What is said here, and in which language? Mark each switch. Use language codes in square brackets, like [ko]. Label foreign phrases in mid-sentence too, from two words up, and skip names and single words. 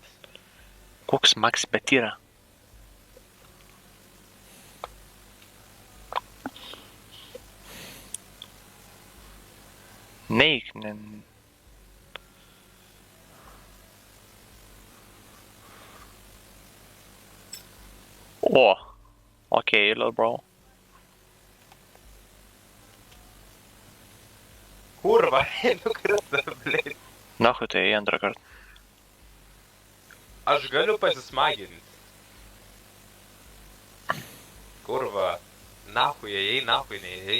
[lt] Koks Max bet yra? Neik, ne... O! [en] Okay, little bro. [lt] Kurva, nukrita, blet. Nahui tai antrą kartą. Aš galiu pasismaginti. Kurva. Nahui ėjai, nahui neėjai.